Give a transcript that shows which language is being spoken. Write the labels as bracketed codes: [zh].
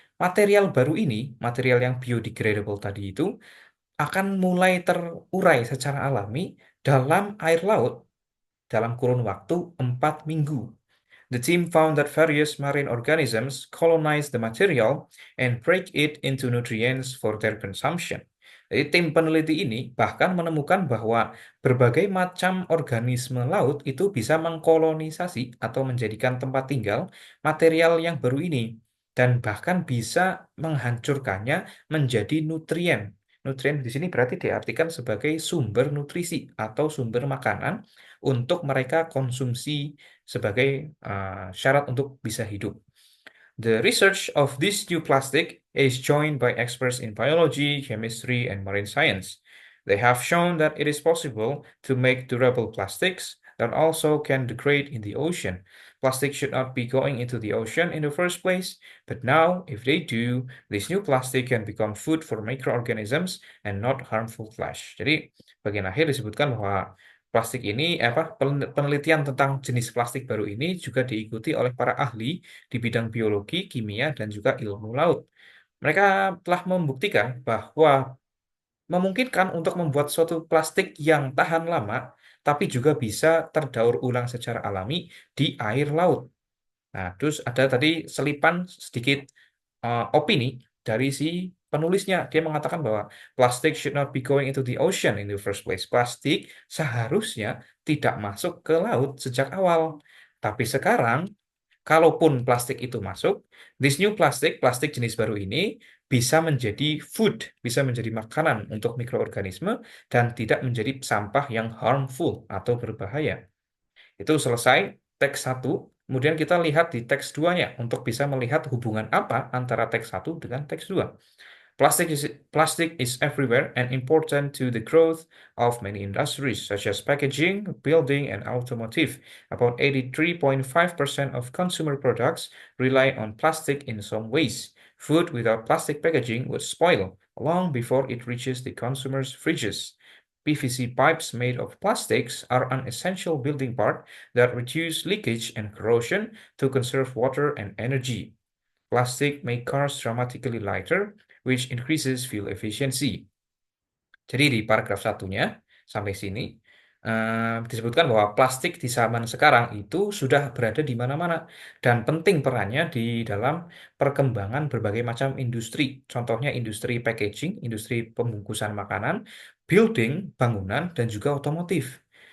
[id] Material baru ini, material yang biodegradable tadi itu, akan mulai terurai secara alami dalam air laut dalam kurun waktu 4 minggu. [en] The team found that various marine organisms colonize the material and break it into nutrients for their consumption. [id] Jadi tim peneliti ini bahkan menemukan bahwa berbagai macam organisme laut itu bisa mengkolonisasi atau menjadikan tempat tinggal material yang baru ini dan bahkan bisa menghancurkannya menjadi nutrien. Nutrien di sini berarti diartikan sebagai sumber nutrisi atau sumber makanan untuk mereka konsumsi sebagai syarat untuk bisa hidup. [en] The research of this new plastic is joined by experts in biology, chemistry, and marine science. They have shown that it is possible to make durable plastics that also can degrade in the ocean. Plastic should not be going into the ocean in the first place, but now, if they do, this new plastic can become food for microorganisms and not harmful flesh. [id] Jadi, bagian akhir disebutkan bahwa plastik ini, penelitian tentang jenis plastik baru ini juga diikuti oleh para ahli di bidang biologi, kimia, dan juga ilmu laut. Mereka telah membuktikan bahwa memungkinkan untuk membuat suatu plastik yang tahan lama, tapi juga bisa terdaur ulang secara alami di air laut. Nah, terus ada tadi selipan sedikit opini dari si penulisnya. Dia mengatakan bahwa plastik [en] should not be going into the ocean in the first place. [id] Plastik seharusnya tidak masuk ke laut sejak awal. Tapi sekarang, kalaupun plastik itu masuk, [en] this new plastic, [id] plastik jenis baru ini bisa menjadi food, bisa menjadi makanan untuk mikroorganisme dan tidak menjadi sampah yang harmful atau berbahaya. Itu selesai teks satu. Kemudian kita lihat di teks 2-nya untuk bisa melihat hubungan apa antara teks satu dengan teks 2. [en] Plastic is everywhere and important to the growth of many industries, such as packaging, building, and automotive. About 83.5% of consumer products rely on plastic in some ways. Food without plastic packaging would spoil, long before it reaches the consumer's fridges. PVC pipes made of plastics are an essential building part that reduce leakage and corrosion to conserve water and energy. Plastic make cars dramatically lighter, which increases fuel efficiency. [id] Jadi di paragraf satunya sampai sini disebutkan bahwa plastik di zaman sekarang itu sudah berada di mana-mana dan penting perannya di dalam perkembangan berbagai macam industri. Contohnya industri packaging, industri pembungkusan makanan, building, bangunan, dan juga otomotif.